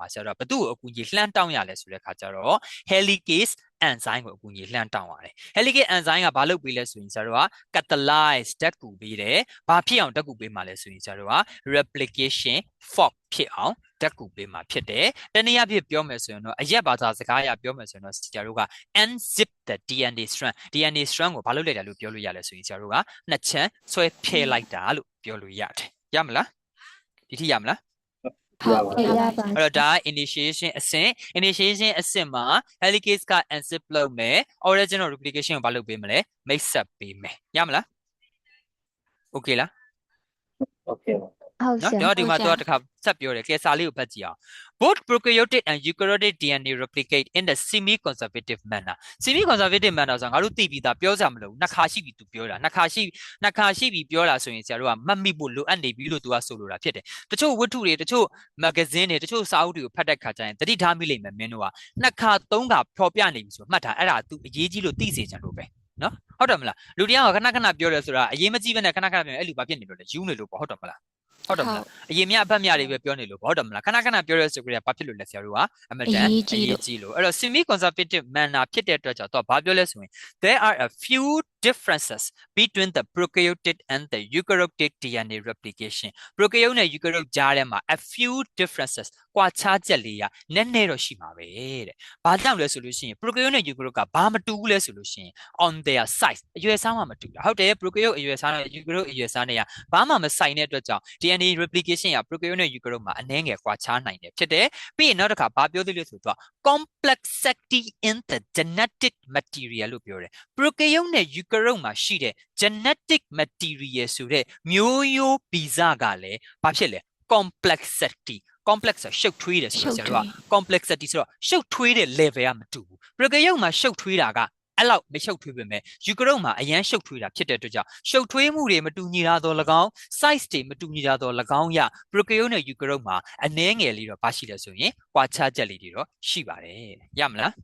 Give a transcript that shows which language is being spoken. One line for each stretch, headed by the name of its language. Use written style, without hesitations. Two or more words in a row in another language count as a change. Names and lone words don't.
Burmese: ဆရာတို့ကဘသူ့ကိုအကူအညီလှမ်းတောင်းရလဲဆိုတဲ့အခါကျတော့
English: helicase enzyme
Burmese: ကိုအကူအညီလှမ်းတောင်းရတယ်
English: helicase enzyme
Burmese: ကဘာလုပ်ပေးလဲဆိုရင်ဆရာတို့က catalyze ဓာတ်ကူပေးတယ်ဘာဖြစ်အောင်ဓာတ်ကူပေးမှာလဲဆိုရင်ဆရာတို့က
English: replication fork
Burmese: ဖြစ်အောင်ဓာတ်ကူပေးမှာဖြစ်တယ်တနည်းအားဖြင့်ပြောမယ်ဆိုရင်တော့အရက်ဘာသာစကားအရပြောမယ်ဆိုရင်တော့ဆရာတို့က
English: unzip the DNA strand
Burmese: ကိုဘာလုပ်လိုက်တာလို့ပြောလို့ရလဲဆိုရင်ဆရာတို့ကနှစ်ချမ်းဆွဲဖျဲလိုက်တာလို့ပြောလို့ရတယ်ရမလားဒီထိရမလား ဟုတ်ရပါ အဲ့တော့ဒါ initiation အဆင့်မှာ helicase က unzip လုပ်မယ်
English: original replication
Burmese: ကိုဘာလုပ်ပေးမလဲ
English: mix up
Burmese: ပေးမယ်ရမလား okay လား ဟုတ် နော် ဆရာ ကျွန်တော်ဒီမှာတော့တစ်ခါဆက်ပြောတယ်ကဲစာလေးကိုဖတ်ကြည့်အောင်
English: both prokaryotic and eukaryotic DNA replicate in the semi-conservative manner semi-conservative manner
Burmese: ဆိုတာငါတို့သိပြီးသားပြောစရာမလိုဘူးနှစ်ခါရှိပြီသူပြောတာနှစ်ခါရှိပြီပြောတာဆိုရင်ဆရာတို့ကမှတ်မိဖို့လိုအပ်နေပြီလို့သူကဆိုလိုတာဖြစ်တယ်တချို့ဝတ္ထုတွေတချို့ magazine တွေတချို့စာအုပ်တွေကိုဖတ်တဲ့ခါကျရင်သတိထားမိလိမ့်မယ်မင်းတို့ကနှစ်ခါသုံးခါဖော်ပြနေပြီဆိုမှတ်တာအဲ့ဒါ तू အရေးကြီးလို့သိ စေချင်လို့ပဲနော်ဟုတ်တယ်မလားလူတရားကခဏခဏပြောတယ်ဆိုတာအရေးမကြီးဘဲနဲ့ခဏခဏပြောရင်အဲ့လူဘာဖြစ်နေလို့လဲယူနေလို့ပေါ့ဟုတ်တယ်မလားဟုတ်တယ်မလားအရင်မြအဖက်မြတွေပဲပြောနေလို့ပေါ့ဟုတ်တယ်မလားခဏခဏပြောရဲဆိုကြတယ်ဘာဖြစ်လို့လဲဆရာတို့ကအမတန်အရေးကြီးလို့အဲ့တော့
English: semi conservative manner
Burmese: ဖြစ်တဲ့အတွက်ကြောင့်တော့ဘာပြောလဲ ဆိုရင်
English: there are a few differences between the prokaryotic and the eukaryotic DNA replication
Burmese: prokaryote နဲ့ eukaryote ကြားထဲမှာ
English: a few differences
Burmese: ကွာခြားချက်လေးကနည်းနည်းတော့ရှိမှာပဲတဲ့ဘာကြောင့်လဲဆိုလို့ရှိရင် prokaryote နဲ့ eukaryote ကဘာမတူဘူးလဲဆိုလို့ ရှိရင်
English: on their size
Burmese: အရွယ်စားမှမတူတာဟုတ်တယ် prokaryote အရွယ်စားနဲ့ eukaryote အရွယ်စားနဲ့ကဘာမှမဆိုင်တဲ့အတွက်ကြောင့်
English: DNA replication
Burmese: က prokaryote နဲ့ eukaryote မှာအနည်းငယ်ကွာ ခြားနိုင်တယ်ဖြစ်တယ်ပြီးရင်နောက်တစ်ခါဘာပြောသေးလဲဆိုတော့
English: complexity in the genetic material
Burmese: လို့ပြောတယ် prokaryote နဲ့ eukaryote မှာရှိတဲ့
English: genetic material
Burmese: ဆို တဲ့မျိုးရိုးဗီဇကလည်းဘာဖြစ်လဲ
English: complexity complex
Burmese: ဆိုရှုပ်ထွေးတယ်ဆိုတော့ဆရာတို့က complexity ဆိုတော့ရှုပ်ထွေးတဲ့ level ကမတူဘူး prokaryote မှာရှုပ်ထွေးတာကအဲ့လောက်မရှုပ်ထွေးပေမဲ့ eukaryote မှာအရန်ရှုပ်ထွေးတာဖြစ်တဲ့အတွက်ကြောင့်ရှုပ်ထွေးမှုတွေမတူညီတာတော့၎င်း size တွေမတူညီတာတော့၎င်းရ prokaryote နဲ့ eukaryote မှာအနည်းငယ်လေးတော့ဘာရှိလဲဆိုရင်ကွာခြားချက်လေးတွေတော့ရှိပါတယ်ရမလား